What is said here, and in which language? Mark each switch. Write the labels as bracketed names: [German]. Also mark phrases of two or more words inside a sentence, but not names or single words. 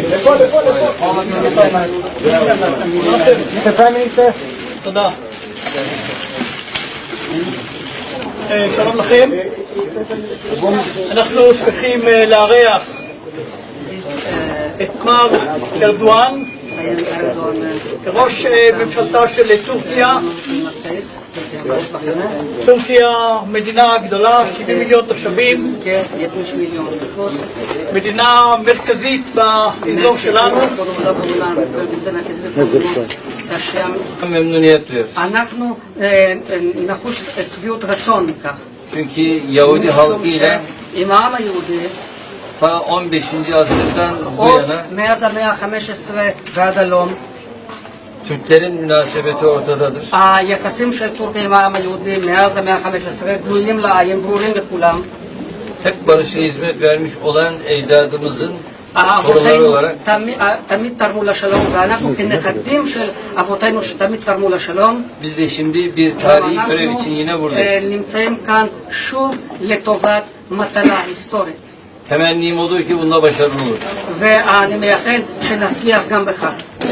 [English] Mr. Prime Minister. [Hebrew] תודה. שלום לכם. אנחנו שמחים לארח את מר ארדואן, ראש ממשלתה של טורקיה. טורקיה מדינה גדולה, 70 מיליון תושבים, מדינה מרכזית באזור שלנו. אנחנו נחוש שביעות רצון מכך. [Turkish] Çünkü Yahudi halkı ile [Hebrew] עם העם היהודי, [Turkish] ta 15. asırdan bu [Hebrew] עוד [Turkish] yana [Hebrew] מאז המאה ה-15 ועד הלום, [Turkish] Türklerin münasebeti ortadadır. [Hebrew] היחסים של טורקיה עם העם היהודי מאז המאה ה-15 גלויים לעין, ברורים לכולם. [Turkish] Hep barışa hizmet vermiş olan ecdadımızın torunları [Hebrew] אבותינו [Turkish] olarak [Hebrew] תמיד תרמו לשלום, ואנחנו כנכדים של אבותינו שתמיד תרמו לשלום. [Turkish] biz de şimdi bir tarihi görev için yine buradayız. [Hebrew] נמצאים כאן שוב לטובת מטרה היסטורית. [Turkish] Temennim odur ki bunda başarılı olur. [Hebrew] ואני מייחל שנצליח גם בכך.